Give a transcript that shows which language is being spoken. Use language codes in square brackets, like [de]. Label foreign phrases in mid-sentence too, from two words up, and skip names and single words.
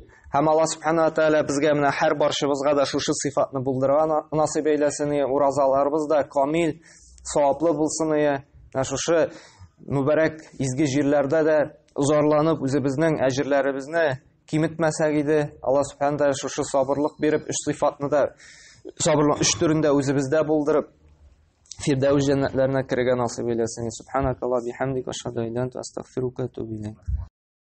[tt] Һәм Аллаһ Субханаһу ва Тааля безгә менә һәр барчыбызга да шушы сыйфатны булдырган насыйп әйләсен, уразаларыбыз да камил, саваплы булсын, шушы мүбәрәк изге җирләрдә дә зарланып үзебезнең әҗерләребезне киметмәсәк иде. Аллаһ Субханаһу ва Тааля шушы сабырлык биреп, 3 сыйфатны да сабырлык 3 төрендә үзебездә булдырып, Фирдәүс җәннәтләренә керергә насыйп әйләсен. [ar] سبحانك الله بحمدك، أشهد أن لا إله إلا أنت، أستغفرك وأتوب إليك.